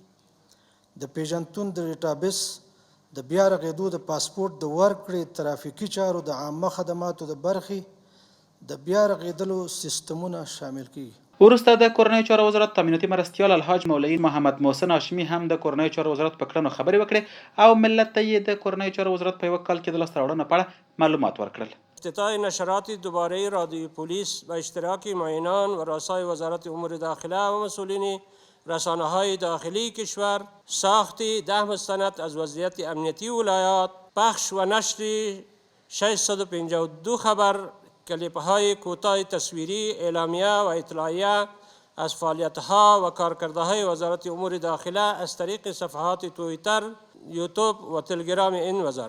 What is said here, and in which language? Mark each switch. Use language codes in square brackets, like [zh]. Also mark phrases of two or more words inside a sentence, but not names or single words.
[ps] د پیژندتون د ډیټابیس، د بیا رغېدو د پاسپورت د ورکړې، ترافیکي چارو د عامه خدماتو د برخې د بیا رغېدلو سیستمونه شامل کیږي. وروسته د کورنیو چارو وزارت امنیتي مرستیال الحاج مولوي محمد محسن هاشمي هم د کورنیو چارو وزارت په کړنو خبرې وکړې او ملت ته یې د کورنیو چارو وزارت په یوه کال کې د لاسته راوړنو په اړه معلومات ورکړل. [fa] افتتاح نشرات دوباره رادیو پلیس و اشتراک معینان و رؤسای وزارت امور داخله و مسئولین رسانه‌های داخلی کشور، ساخت 10 مستند از وضعیت امنیتی ولایات، پخش و نشر 652 خبر، کلیپ‌های کوتاه تصویری، اعلامیه و اطلاعیه از فعالیت‌ها و کارکردهای وزارت امور داخله از طریق صفحات توییتر، یوتیوب و تلگرام این وزارت.